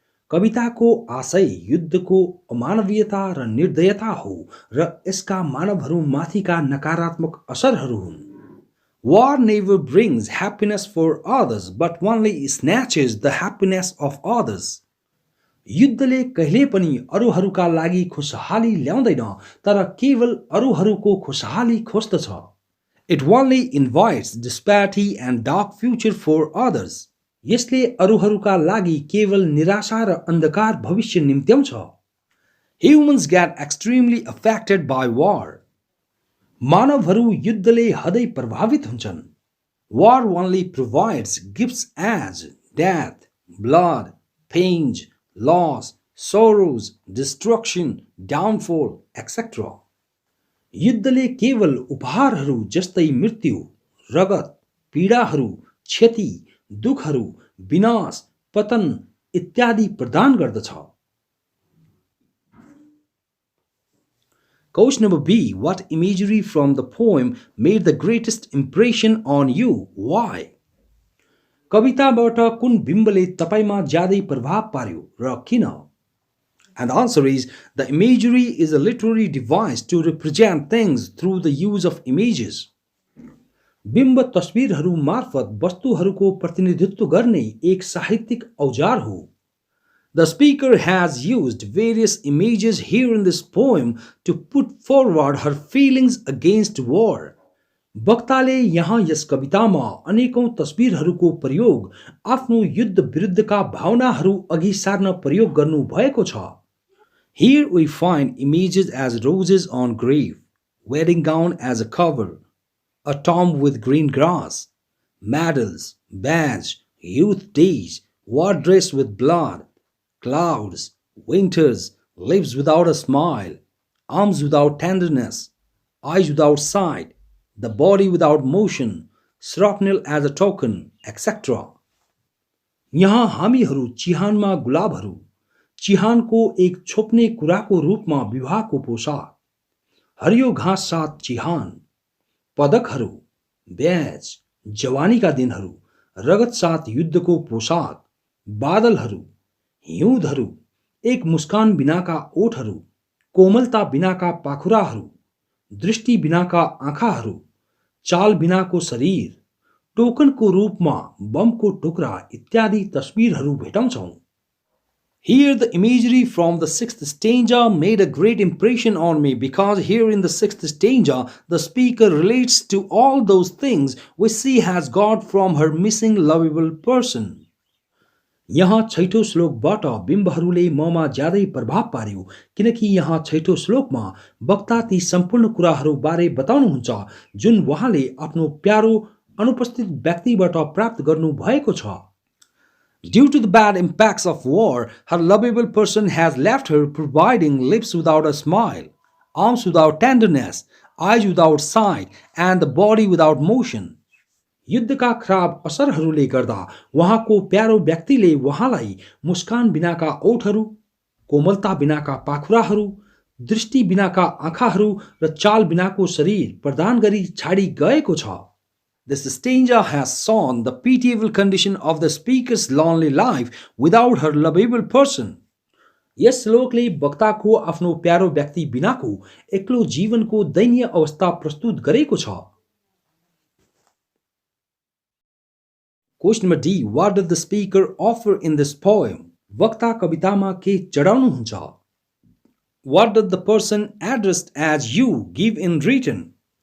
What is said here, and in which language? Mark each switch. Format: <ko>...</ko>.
<ne>कविताको आशय युद्धको अमानवीयता र निर्दयता हो र यसका मानवहरूमाथिका नकारात्मक असरहरू हुन्।</ne> <en>War never brings happiness for others but only snatches the happiness of others.</en> <ne>युद्धले कहिले पनि अरूहरूका लागि खुशहाली ल्याउँदैन तर केवल अरूहरूको खुशहाली खोज्दछ।</ne> <en>It only invites disparity and dark future for others.</en> <ne>यसले अरूहरूका लागि केवल निराशा र अन्धकार भविष्य निम्त्याउँछ।</ne> <en>Humans get extremely affected by war.</en> <ne>मानवहरू युद्धले हदै प्रभावित हुन्छन्।</ne> <en>War only provides gifts as death, blood, pains, loss, sorrows, destruction, downfall, etc.</en> <ne>युद्धले केवल उपहारहरू जस्तै मृत्यु, रगत, पीडाहरू, क्षति, दुखहरू, विनाश, पतन इत्यादि प्रदान गर्दछ।</ne> <en>Question number B. What imagery from the poem made the greatest impression on you? Why?</en> <ne>कविताबाट कुन बिम्बले तपाईमा ज्यादै प्रभाव पार्यो र किन?</ne> <en>And the answer is the imagery is a literary device to represent things through the use of images.</en> <ne>बिम्ब तस्बिरहरू मार्फत वस्तुहरूको प्रतिनिधित्व गर्ने एक साहित्यिक औजार हो.</ne> <en>The speaker has used various images here in this poem to put forward her feelings against war.</en> <ne>वक्ताले यहाँ यस कवितामा अनेकौं तस्बिरहरूको प्रयोग आफ्नो युद्ध विरुद्धका भावनाहरू अघि सार्न प्रयोग गर्नु भएको छ.</ne> <en>Here we find images as roses on grave, wedding gown as a cover, a tomb with green grass, medals, badge, youth days, war dress with blood, clouds, winters, lips without a smile, arms without tenderness, eyes without sight, the body without motion, shrapnel as a token, etc.</en> <ne>यहाँ हामीहरू चिहानमा गुलाबहरू, चिहानको एक छोप्ने कुराको रूपमा विवाहको पोशाक, हरियो घाँस साथ चिहान, पदकहरू, ब्याज, जवानीका दिनहरू, रगत साथ युद्धको पोशाक, बादलहरू, हिउँदहरू, एक मुस्कान बिनाका ओठहरू, कोमलता बिनाका पाखुराहरू, दृष्टि बिनाका आँखाहरू, चाल बिनाको शरीर, टोकनको रूपमा बमको टुक्रा इत्यादि तस्बिरहरू भेटाउँछौं.</ne> <en>Here the imagery from the sixth stanza made a great impression on me because here in the sixth stanza the speaker relates to all those things which she has got from her missing lovable person.</en> <ne>यहाँ छैठौं श्लोकबाट बिम्बहरूले ममा ज्यादै प्रभाव पार्यो किनकि यहाँ छैठौं श्लोकमा वक्ता ती सम्पूर्ण कुराहरू बारे बताउनुहुन्छ जुन उहाँले आफ्नो प्यारो अनुपस्थित व्यक्तिबाट प्राप्त गर्नु भएको छ.</ne> <en>Due to the bad impacts of war, her lovable person has left her providing lips without a smile, arms without tenderness, eyes without sight, and the body without motion.</en> <ne>युद्धका खराब असरहरूले गर्दा उहाँको प्यारो व्यक्तिले उहाँलाई मुस्कान बिनाका ओठहरू, कोमलता बिनाका पाखुराहरू, दृष्टि Binaca आँखाहरू र चाल बिनाको शरीर प्रदान गरी छाडी गएको छ.</ne> <en>This stanza has shown the pitiable condition of the speaker's lonely life without her lovable person.</en> <ne>यस श्लोकले वक्ताको आफ्नो प्यारो व्यक्ति बिनाको एक्लो जीवनको दयनीय अवस्था प्रस्तुत गरेको छ.</ne> <en>Question number D. What did the speaker offer in this poem?</en> <ne>वक्ता कवितामा के चढाउनुहुन्छ?</ne> <en>What did the person addressed as you give in written?</en>